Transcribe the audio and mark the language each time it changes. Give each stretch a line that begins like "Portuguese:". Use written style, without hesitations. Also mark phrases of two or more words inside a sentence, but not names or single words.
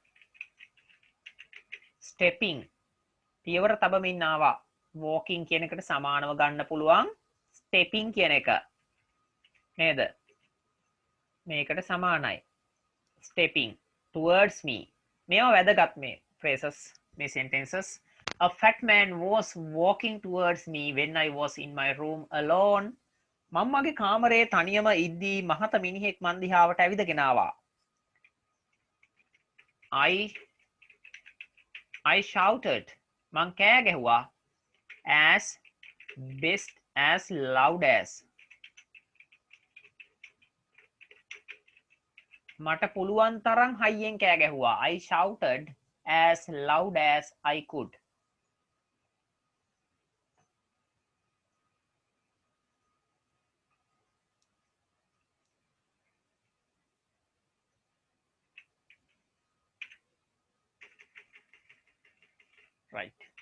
Sinhala: stepping පියවර තබමින් ආවා walking කියන එකට සමානව ගන්න පුළුවන් stepping කියන එක නේද මේකට සමානයි
English: stepping towards me
Sinhala: මේවා වැදගත් මේ phrases මේ sentences.
English: A fat man was walking towards me when I was in my room alone.
Sinhala: මම මගේ කාමරේ තනියම ඉද්දී මහත මිනිහෙක් මන් දිහාවට ඇවිදගෙන ආවා.
English: I shouted.
Sinhala: මං කෑ ගැහුවා.
English: As best as loud as.
Sinhala: මට පුළුවන් තරම් හයියෙන් කෑ ගැහුවා.
English: I shouted as loud as I could. Right.